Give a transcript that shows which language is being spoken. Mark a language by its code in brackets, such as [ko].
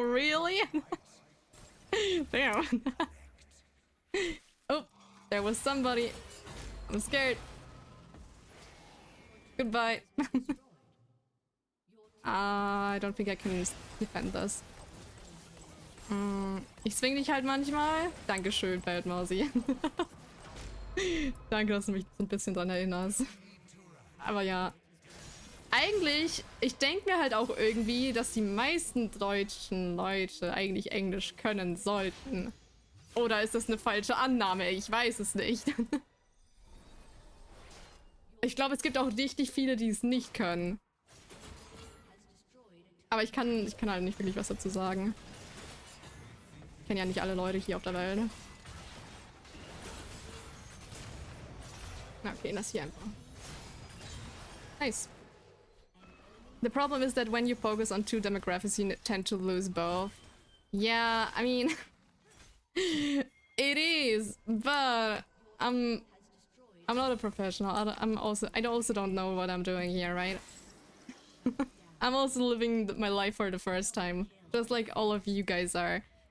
[en] Really? Damn. Oh, there was somebody. I'm scared. Goodbye. I don't think I can defend this. [de] Ich swing dich halt manchmal. Dankeschön, Feldmausi. Danke, dass du mich so ein bisschen dran erinnerst. Aber ja. Eigentlich, ich denke mir halt auch irgendwie, dass die meisten deutschen Leute eigentlich Englisch können sollten. Oder ist das eine falsche Annahme? Ich weiß es nicht. Ich glaube, es gibt auch richtig viele, die es nicht können. Aber ich kann halt nicht wirklich was dazu sagen. Ich kenne ja nicht alle Leute hier auf der Welt. Na, okay, das hier einfach. [en] Nice. The problem is that when you focus on two demographics, you tend to lose both. Yeah, I mean, it is, but I'm not a professional. I also don't know what I'm doing here, right? I'm also living my life for the first time, just like all of you guys are.